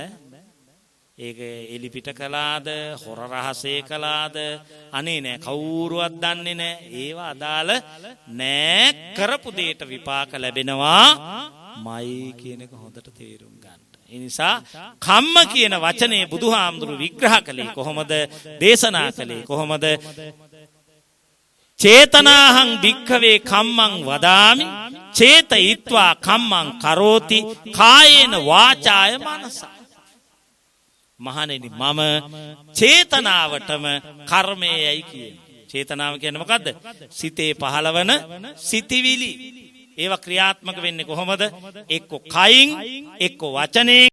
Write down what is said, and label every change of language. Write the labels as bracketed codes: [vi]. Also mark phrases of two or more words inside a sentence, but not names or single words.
[si] ඒක එලිපිට කළාද, හොර රහසේ කළාද, අනේ නෑ කවුරුවත් දන්නේ නෑ. ඒව අදාළ නෑ. කරපු දෙයට විපාක ලැබෙනවා මයි කියන එක හොඳට තේරුම් ගන්න. ඒ නිසා කම්ම කියන වචනේ බුදුහාමුදුරුවෝ විග්‍රහ කළේ කොහොමද? දේශනා කළේ කොහොමද? [pi] චේතනාහං භික්ඛවේ කම්මං වදාමි චේතයිත්වා කම්මං කරෝති කායේන වාචාය මනසා. [si] මහණෙනි මම චේතනාවටම කර්මයයි කියන්නේ. චේතනාව කියන්නේ මොකද්ද? සිතේ පහළවන සිතිවිලි. ඒවා ක්‍රියාත්මක වෙන්නේ කොහොමද? එක්ක කයින් එක්ක වචනේ.